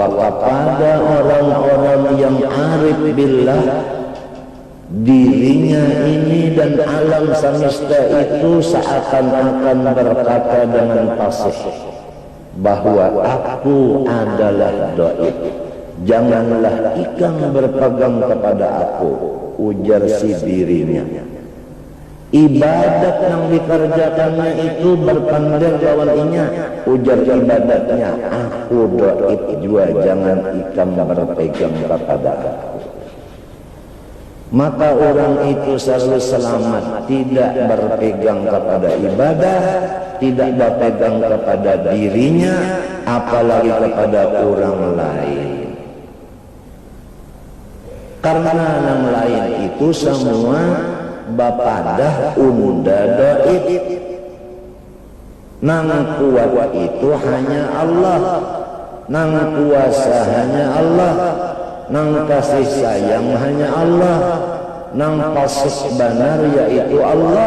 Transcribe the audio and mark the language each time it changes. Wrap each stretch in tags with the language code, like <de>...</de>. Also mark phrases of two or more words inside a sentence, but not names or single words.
<id>kepada orang-orang yang</id> <ar>عارف بالله,</ar> <id>dirinya ini dan alam semesta itu seakan-akan berkata dengan fasih bahwa aku adalah dhaif, janganlah ikang berpegang kepada aku, ujar si dirinya. Ibadat yang dikerjakannya itu berpandang</id> <bjn>lawan inya,</bjn> <id>ujar ibadatnya, aku dhaif jua, jangan ikang berpegang kepada aku. Maka orang itu selalu selamat, tidak berpegang kepada ibadah, tidak berpegang kepada dirinya, apalagi kepada orang lain. Karena yang lain itu semua</id> <bjn>bapadah unda</bjn> <id>dhaif. Nang kuat itu hanya Allah, nang kuasa hanya Allah, nang kasih sayang hanya Allah, nang pasih benar yaitu Allah.</id>